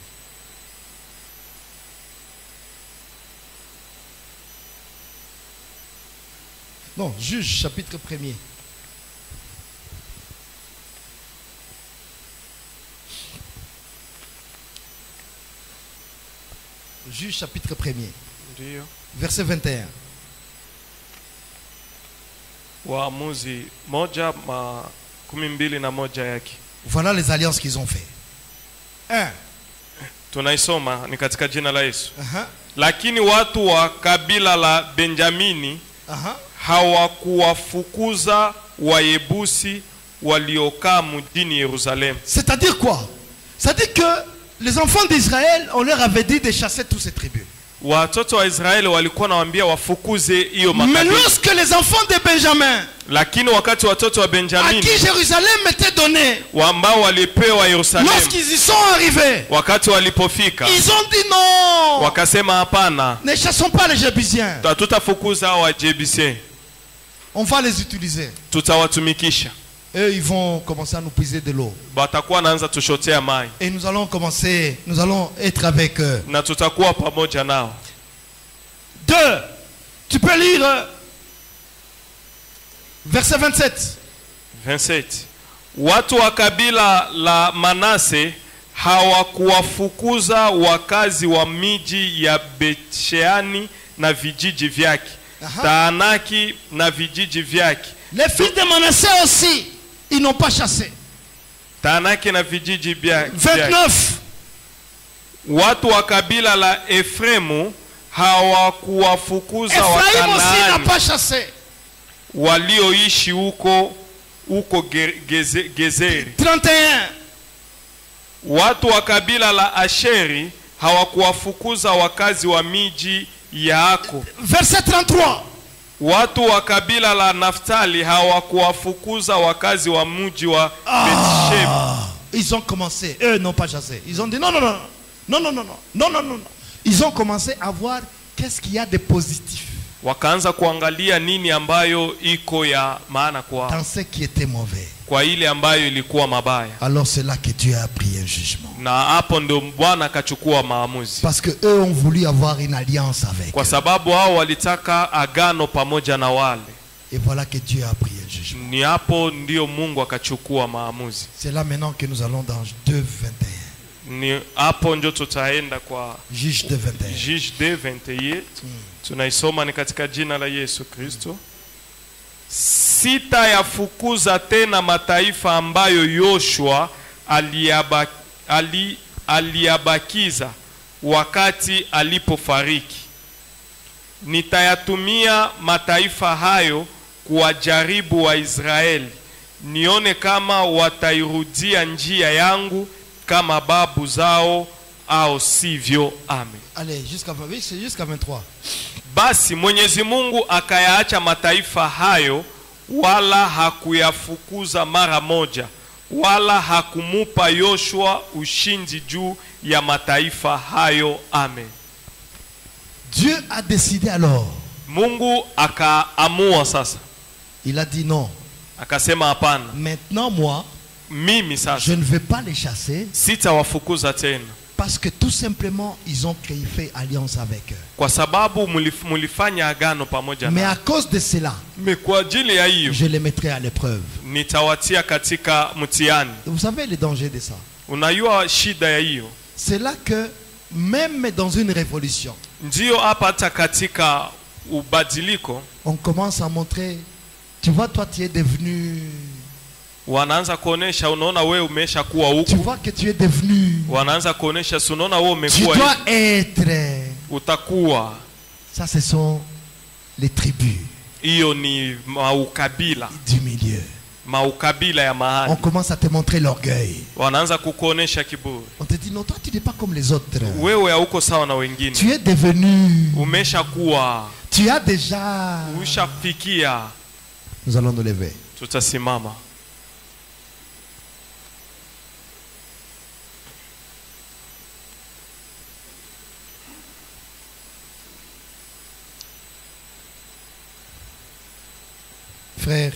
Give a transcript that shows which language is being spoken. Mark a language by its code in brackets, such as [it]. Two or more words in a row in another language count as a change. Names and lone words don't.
[fr] Non, Juge, chapitre 1er. Juge, chapitre 1er. Verset 21. [sw] Waamuzi 1:12 yake. [fr] Voilà les alliances qu'ils ont fait. 1. [sw] Tunaisoma ni katika jina la Yesu. Lakini watu wa kabila la Benjamini hawakuwafukuza Wayebusi waliokaa mjini Yerusalemu. [fr] C'est-à-dire quoi? C'est-à-dire que les enfants d'Israël, on leur avait dit de chasser toutes ces tribus. [sw] watoto wa Israeli walikuwa nawaambia wafukuze hiyo [fr] Mais [sw] makabila. [fr] lorsque les enfants de Benjamin, [sw] Lakini wakati watoto wa [fr] à [sw] Benjamini [fr] qui Jérusalem était donnée, [sw] ambao walipewa Yerusalemu, [fr] lorsqu'ils y sont arrivés, [sw] wakati walipofika [fr] ils ont dit non, [sw] wakasema hapana, [fr] ne chassons pas les Jébusiens, [sw] hatutafukuza hao Wajebusien, [fr] on va les utiliser. [sw] tutawatumikisha. [fr] Eux, ils vont commencer à nous puiser de l'eau. [sw] Batakuwa naanza tushotea mai [fr] Et nous allons être avec eux. [sw] na tutakuwa pamoja nao. [fr] 2. Tu peux lire verset 27. 27. [sw] Watu wa kabila la Manase hawakuwafukuza wakazi wa miji ya Bethshani na vijiji vyake, Aha. Taanaki na vijiji vyake. [fr] Les fils de Manassé aussi, ils n'ont pas chassé. [sw] Taanaki na vijiji vyake. 29. Watu wa kabila la Efremu hawakuwafukuza [fr] Ephraïm aussi n'a [sw] Wakanaani [fr] pas chassé. [sw] walioishi huko Gezeri. 31. Watu wa kabila la Asheri hawakuwafukuza wakazi wa miji ya Ako. [fr] Verset 33. [sw] Watu wa kabila la Naftali hawakuwafukuza wakazi wa mji wa Bethsheba. [fr] Ils ont commencé, eux n'ont pas chassé. Ils ont dit non, non, non, non, non, non, non, non, non, non. Ils ont commencé à voir qu'est-ce qu'il y a de positif [sw] Wakaanza kuangalia nini ambayo iko ya maana [fr] dans [sw] kwa [fr] ce qui était mauvais. [sw] ile ambayo ilikuwa mabaya. [fr] Alors c'est là que Dieu a pris un jugement. [sw] Na hapo ndio Bwana akachukua maamuzi. [fr] Parce que eux ont voulu avoir une alliance avec. [sw] Kwa sababu hao walitaka agano pamoja na wale. [fr] Et voilà que Dieu a pris un jugement. [sw] Ni hapo ndio Mungu akachukua maamuzi. [fr] C'est là maintenant que nous allons dans 2:21. [sw] Ni hapo ndio tutaenda kwa [fr] Juge 2:21. Juge 2:21. [sw] Tunaisoma ni katika jina la Yesu Kristo. Sitayafukuza tena mataifa ambayo Yoshua aliyabakiza wakati alipofariki. Nitayatumia mataifa hayo kuwajaribu wa Israeli, nione kama watairudia njia yangu kama babu zao au sivyo. Amen. [fr] Allez, jusqu'à 23. [sw] Basi Mwenyezi Mungu akayaacha mataifa hayo, wala hakuyafukuza mara moja, wala hakumupa Yoshua ushindi juu ya mataifa hayo. Amen. [fr] Dieu a décidé alors. [sw] Mungu akaamua sasa. [fr] Il a dit non. [sw] Akasema hapana. [fr] Maintenant moi, [sw] Mimi [fr] je [sw] sasa [fr] ne vais pas les chasser [sw] sitawafukuza tena, [fr] parce que tout simplement ils ont fait alliance avec eux. [sw] kwa sababu mulifanya agano pamoja [fr] Mais [sw] na. [fr] à cause de cela, [sw] Kwa ajili ya hiyo [fr] je les mettrai à l'épreuve. [sw] nitawatia katika mtihani. [fr] Vous savez le danger de ça? [sw] Unajua shida ya hiyo? [fr] C'est là que même dans une révolution, [sw] Ndio hapa hata katika ubadiliko [fr] on commence à montrer, tu vois, toi tu es devenu, [sw] wanaanza kuonesha, unaona wewe umesha kuwa [fr] tu [sw] huku. [fr] vois que tu es devenu, [sw] Wanaanza kuonesha, unaona wewe [fr] tu [sw] umekuwa [fr] dois [sw] hivi, [fr] être. [sw] utakuwa. [fr] Ça, ce sont les tribus [sw] Hiyo ni maukabila, [fr] du milieu. [sw] maukabila ya [fr] On [sw] mahali. [fr] commence à te montrer l'orgueil. [sw] Wanaanza kukuonesha kiburi. [fr] On te dit non, toi tu n'es pas comme les autres. [sw] Wewe hauko sawa na wengine. [fr] Tu es devenu, [sw] Umesha kuwa, [fr] tu as déjà. [sw] ushafikia. [fr] Nous allons nous lever. [sw] Tutasimama. [fr] Frère,